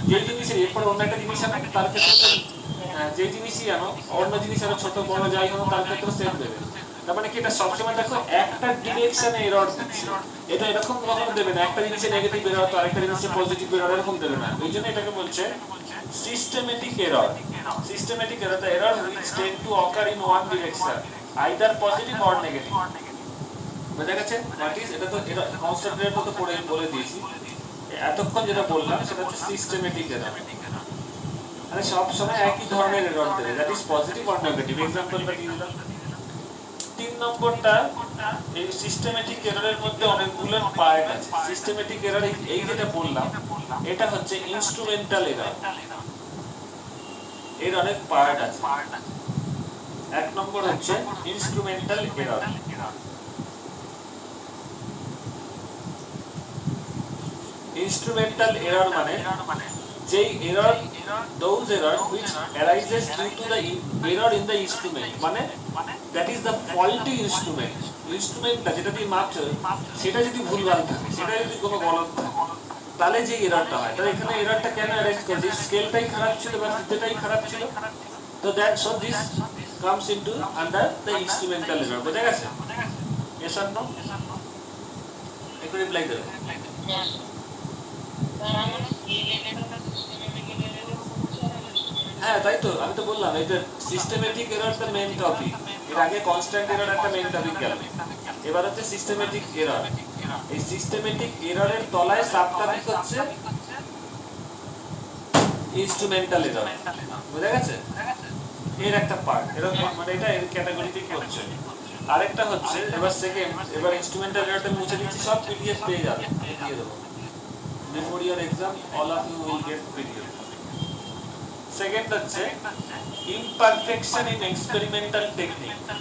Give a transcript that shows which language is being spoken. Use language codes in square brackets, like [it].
[bn] যে জিনিসের এরপর অন্য একটা জিনিস আনো, তার ক্ষেত্রে যে জিনিসই আনো, অন্য জিনিস আনো, ছোট বড় যাই হোক, তার ক্ষেত্রে সেম দেবে। তার মানে কি এটা সবসময় দেখো একটা ডিরেকশনে এরর দিচ্ছে, এটা এরকম কখনো দেবে না একটা জিনিসে নেগেটিভ এরর তো আরেকটা জিনিসে পজিটিভ এরর এরকম দেবে না, ওই জন্য এটাকে বলছে systematic error. [en] Systematic error the error which tend to occur in one direction either positive or negative। [bn] বোঝা গেছে? দ্যাট ইজ এটা তো এটা কনস্ট্যান্ট এরর তো পড়ে বলে দিয়েছি, এতক্ষণ যেটা বললাম সেটা হচ্ছে সিস্টেমেটিক এরর, মানে সব সময় একই ধরনের এরর দেবে, [en] That is positive or negative. [bn] এক্সাম্পলটা দিয়ে দিলাম। 3 নম্বরটা, এই সিস্টেমেটিক এররের মধ্যে অনেকগুলো পার্ট আছে। সিস্টেমেটিক এরর এই যেটা বললাম এটা হচ্ছে ইনস্ট্রুমেন্টাল এরর, এর অনেক পার্ট আছে। 1 নম্বর হচ্ছে ইনস্ট্রুমেন্টাল এরর। ইনস্ট্রুমেন্টাল এরর মানে যেই error, [en] those error which arises due to the error in the instrument, মানে that is the faulty instrument। [bn] ইনস্ট্রুমেন্টটা যেটা দিয়ে মাপছো সেটা যদি ভুলভাল থাকে, সেটা যদি কোনো গলদ থাকে, তাহলে যে এররটা হয়, তাহলে এখানে এররটা কেন অ্যারাইজ করছে? স্কেলটাই খারাপ ছিল বা ফিতেটাই খারাপ ছিল, তো [en] That so this comes into under the instrumental error. [bn] বোঝা গেছে? [en] yes or no? [bn] একটু রিপ্লাই দেবে। হ্যাঁ তাই তো, আমি তো বললাম এই যে সিস্টেমেটিক এররটা মেইন টপিক, এর আগে কনস্ট্যান্ট এরর একটা মেইন টপিক গেল, এবার হচ্ছে সিস্টেমেটিক এরর। এই সিস্টেমেটিক এররের তলায় সাব টপিক হচ্ছে ইনস্ট্রুমেন্টাল এরর। বুঝা গেছে? এর একটা পার্ট এরকম, মানে এটা এর ক্যাটাগরিতে পড়ছে। আরেকটা হচ্ছে এবার সেকেন্ড, এবার ইনস্ট্রুমেন্টাল এররটা মুছে দিচ্ছি, সব পিডিএফ পেয়ে যাবে, দিয়ে দেবো। [en] Before your exam all of you will get PDF। [bn] Second হচ্ছে [en] imperfection in experimental technique।